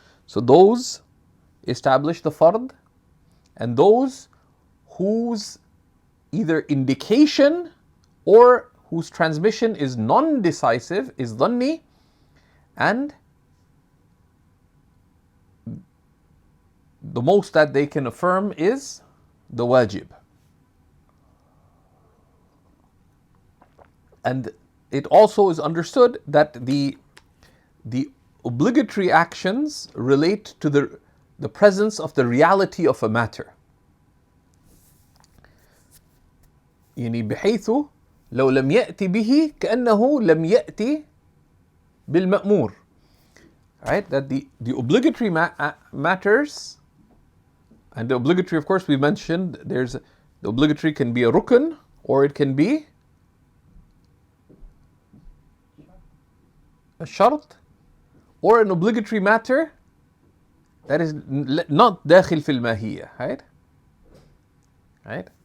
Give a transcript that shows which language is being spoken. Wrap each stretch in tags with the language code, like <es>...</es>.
<en>So those establish the fard, and those whose either indication or whose transmission is non-decisive, is dhanni, and the most that they can affirm is the wajib. And it also is understood that the obligatory actions relate to the presence of the reality of a matter.</en> <ar>يعني بحيث لو لم يأتي به كأنه لم يأتي بالمأمور.</ar> <en>Right? That the obligatory matters, and the obligatory, of course, we mentioned the obligatory can be a rukn, or it can be a shart, or an obligatory matter that is not dakhil fil mahiyya, right? Right?</en>